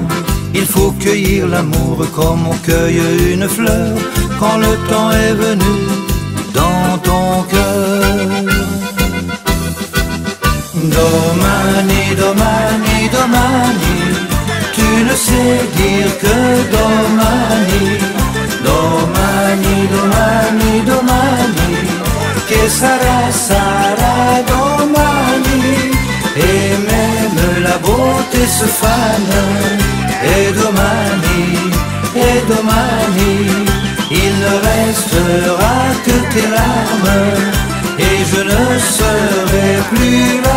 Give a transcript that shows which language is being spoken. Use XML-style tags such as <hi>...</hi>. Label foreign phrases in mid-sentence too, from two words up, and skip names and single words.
<fr>Il faut cueillir l'amour comme on cueille une fleur quand le temps est venu dans ton cœur.</fr> <it>Domani, domani, domani.</it> <fr>Tu ne sais dire que</fr> <it>domani, domani, domani, domani. Che sarà, sarà domani.</it> <fr>Et même la beauté se fane. Et domani, il ne restera que tes larmes. Et je ne serai plus là.</fr>